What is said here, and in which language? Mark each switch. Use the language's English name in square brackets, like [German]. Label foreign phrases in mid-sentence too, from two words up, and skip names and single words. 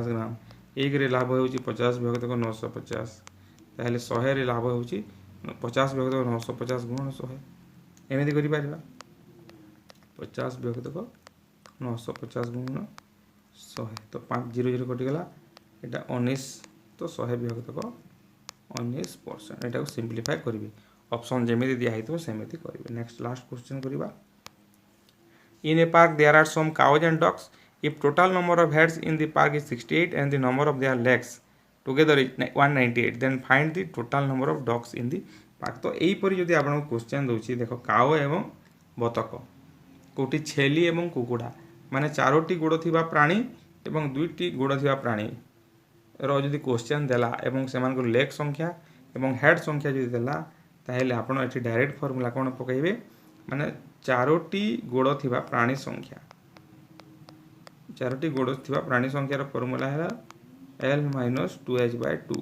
[Odia] ଗ୍ରାମ ଏକ ରେ ଲାଭ ହେଉଛି 50 ବିଭକ୍ତ 950 ତାହାଲେ 100 ରେ ଲାଭ ହେଉଛି 50 ବିଭକ୍ତ 950 ଗୁଣନ 100 ଏମିତି କରି ପାରିବା 50 ବିଭକ୍ତ 950 ଗୁଣନ 100 ତ 5 0 0 କଟି ଗଲା ଏଇଟା 19 ତ 100 ବିଭକ୍ତ 19% ଏଇଟା କୁ सिंपलीफाई କରିବେ ऑप्शन ଯେମିତି ଦିଆ ହୋଇଥିବ ସେମିତି କରିବେ। [English] next last question करिबा In a park there are some cows and ducks. If total number of heads in the park is 68 and the number of their legs together is 198 then find the total number of ducks in the park। [Odia] ତ ଏହି ପରି ଯଦି ଆପଣ क्वेश्चन ଦେଉଛି ଦେଖ काओ ଏବଂ ବତକ କୋଟି ଛେଳି ଏବଂ କୁକୁଡ଼ା ମାନେ ଚାରୋଟି ଗୋଡ଼ ଥିବା ପ୍ରାଣୀ ଏବଂ ଦୁଇଟି ଗୋଡ଼ ଥିବା ପ୍ରାଣୀ ର ଯଦି क्वेश्चन ଦେଲା ଏବଂ ସେମାନ କୁ लेग ସଂଖ୍ୟା ଏବଂ हेड ସଂଖ୍ୟା ଯଦି ଦେଲା ତାହାଲେ ଆପଣ ଏଠି [English] direct formula [Odia] କଣ ପକାଇବେ ମାନେ ଚାରୋଟି ଗୋଡ଼ ଥିବା ପ୍ରାଣୀ ସଂଖ୍ୟା ଚାରୋଟି ଗୋଡ଼ ଥିବା ପ୍ରାଣୀ ସଂଖ୍ୟାର फॉर्मूला ହେ L-2h/2